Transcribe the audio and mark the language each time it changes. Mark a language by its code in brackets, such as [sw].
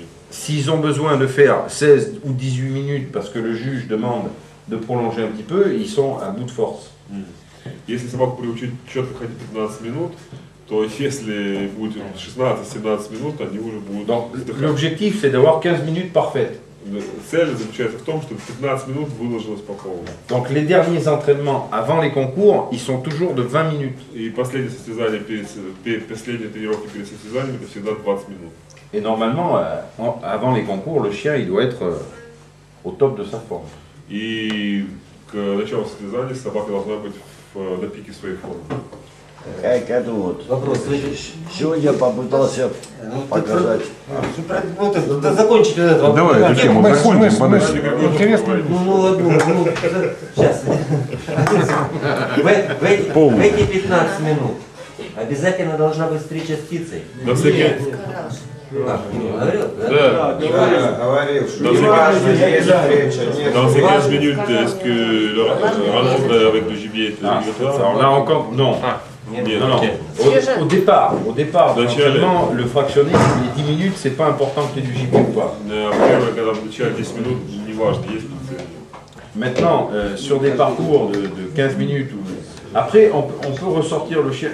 [fr] s'ils ont besoin de faire 16 ou 18 minutes parce que le juge demande de prolonger un petit peu, ils sont à bout de force. [ru] Если собаку приучить четко ходить 15 минут, то если будет 16-17 минут, они уже будут. [fr] Donc l'objectif c'est d'avoir 15 minutes parfaites. [ru] Цель заключается в том, чтобы 15 минут выложилось по полу. [fr] Donc les derniers entraînements avant les concours, ils sont toujours de 20 minutes. [ru] И последнее состязание последние тренировки перед состязанием, это всегда 20 минут. [fr] Et normalement, avant les concours, le chien, il doit être au top de sa forme. [ru] И к началу состязания собака должна быть на пике своей формы. Как это вот. Вопрос. Сегодня я попытался показать. Закончить вот это. Давай, зачем? Мы закончим подальше. Интересно. Ну, сейчас. В эти 15 минут обязательно должна быть встреча с птицей. На всякий... Говорил? Да. Говорил, что [fr] Dans [ru] не важно, есть встреча, нет. [fr] Dans ces 15 minutes, est-ce que la rencontre avec le gibier est obligatoire? Alors là encore, non. [ru] Нет, [fr] Non, non. ok. Au départ, [ru] Начале. [fr] finalement, le fractionné, les 10 minutes, c'est pas important qu'il y ait du gibier ou pas. [ru] Первое, когда в начале 10 минут, не важно, есть птица. [fr] Maintenant, sur des parcours de 15 minutes, après, on peut ressortir le chien.